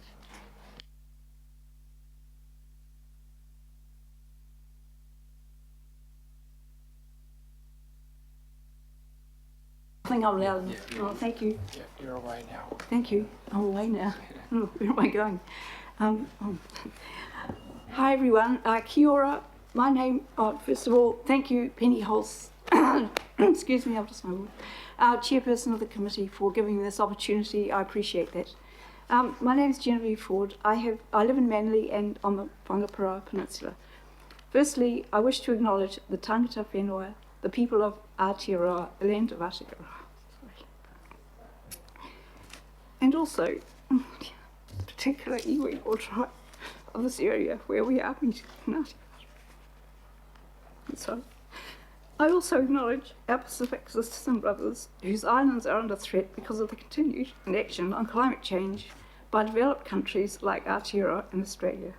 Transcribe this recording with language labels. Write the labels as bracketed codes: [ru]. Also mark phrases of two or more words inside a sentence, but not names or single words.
[en] I think I'm loud enough. Oh, thank you. Yeah, you're away now. Thank you. I'm away now. Oh, where am I going? Hi, everyone. [mi] Kia ora. [en] My name, first of all, thank you, Penny Holz. Excuse me, I've just my word. Our chairperson of the committee, for giving me this opportunity. I appreciate that. My name is Genevieve Ford. I live in Manly and on the Whangaparaoa Peninsula. Firstly, I wish to acknowledge the [mi] tangata whenua, [en] the people of Aotearoa, the land of Aotearoa. And also, particular iwi or tribe of this area where we are meeting in Aotearoa. So, I also acknowledge our Pacific sisters and brothers whose islands are under threat because of the continued inaction on climate change by developed countries like Aotearoa and Australia.